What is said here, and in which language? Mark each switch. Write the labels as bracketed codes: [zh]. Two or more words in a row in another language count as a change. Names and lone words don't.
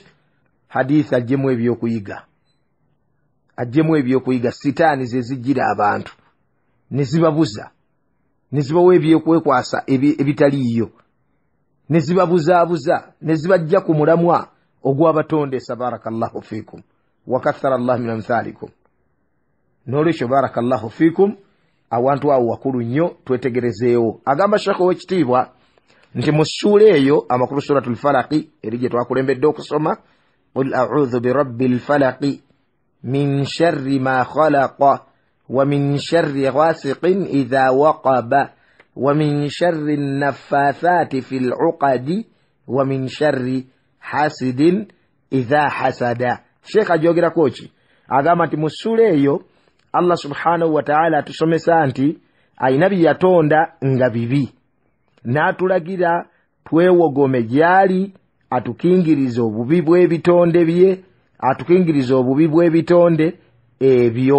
[lg] Hadithi ajjemu ebyokuyiga, ajjemu ebyokuyiga. Sitaani ze zijjira abantu ne zibabuza, ne zibawa ebyokwekwasa ebitaliiyo, ne zibabuzaabuza, ne zibajja ku mulamwa ogw'abatondesa. [ar] بارك الله فيكم. وكثر الله من أمثالكم نولش بارك الله فيكم [lg] awantu awo wakulu nnyo twetegerezeewo. Agamba Sheikh w'ekitiibwa nti mu ssuula eyo amakulu [ar] سورة الفلق [lg] eri gye twakulembedde okusoma, [ar] قل أعوذ برب الفلق من شر ما خلق ومن شر غاسق إذا وقب ومن شر النفاثات في العقد ومن شر حاسد إذا حسد. [lg] Sheikh ajogerako ki? Agamba nti mu ssuula eyo [ar] الله سبحانه وتعالى [lg] atusomesa nti ayina byatonda nga bibi, n'atulagira twewogome gyali atukingiriza obubi bw'ebitonde bye, atukingiriza obubi bw'ebitonde ebyo.